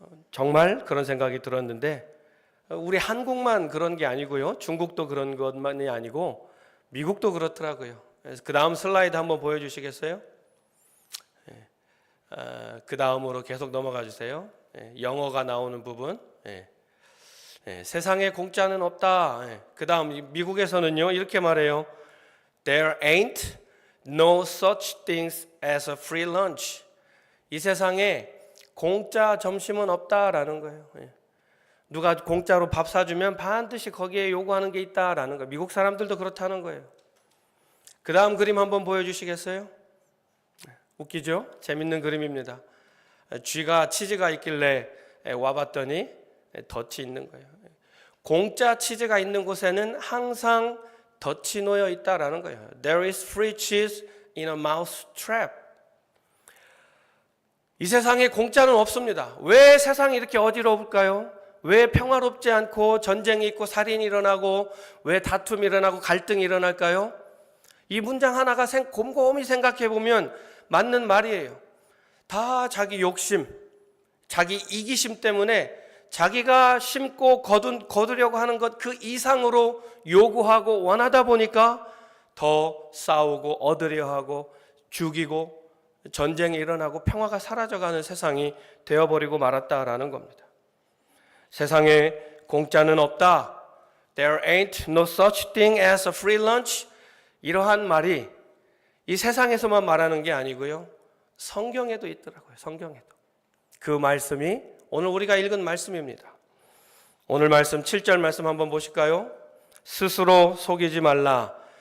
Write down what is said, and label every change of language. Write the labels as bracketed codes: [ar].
[ko] 정말 그런 생각이 들었는데 우리 한국만 그런 게 아니고요, 중국도 그런 것만이 아니고 미국도 그렇더라고요. 그 다음 슬라이드 한번 보여주시겠어요? 그 다음으로 계속 넘어가 주세요. 영어가 나오는 부분. 세상에 공짜는 없다. 그 다음 미국에서는요 이렇게 말해요. [en] There ain't no such things as a free lunch. [ko] 이 세상에 공짜 점심은 없다라는 거예요. 누가 공짜로 밥 사주면 반드시 거기에 요구하는 게 있다라는 거예요. 미국 사람들도 그렇다는 거예요. 그 다음 그림 한번 보여주시겠어요? 웃기죠? 재밌는 그림입니다. 쥐가 치즈가 있길래 와봤더니 덫이 있는 거예요. 공짜 치즈가 있는 곳에는 항상 덫이 놓여 있다라는 거예요. [en] There is free cheese in a mouse trap. [ko] 이 세상에 공짜는 없습니다. 왜 세상이 이렇게 어지러울까요? 왜 평화롭지 않고 전쟁이 있고 살인이 일어나고 왜 다툼이 일어나고 갈등이 일어날까요? 이 문장 하나가 곰곰이 생각해 보면 맞는 말이에요. 다 자기 욕심, 자기 이기심 때문에 자기가 심고 거두려고 하는 것 그 이상으로 요구하고 원하다 보니까 더 싸우고 얻으려 하고 죽이고 전쟁이 일어나고 평화가 사라져가는 세상이 되어버리고 말았다라는 겁니다. 세상에 공짜는 없다. [en] There ain't no such thing as a free lunch. [ko] 이러한 말이 이 세상에서만 말하는 게 아니고요. 성경에도 있더라고요. 성경에도. 그 말씀이 오늘 우리가 읽은 말씀입니다. 오늘 말씀 7절 말씀 한번 보실까요? 스스로 속이지 말라.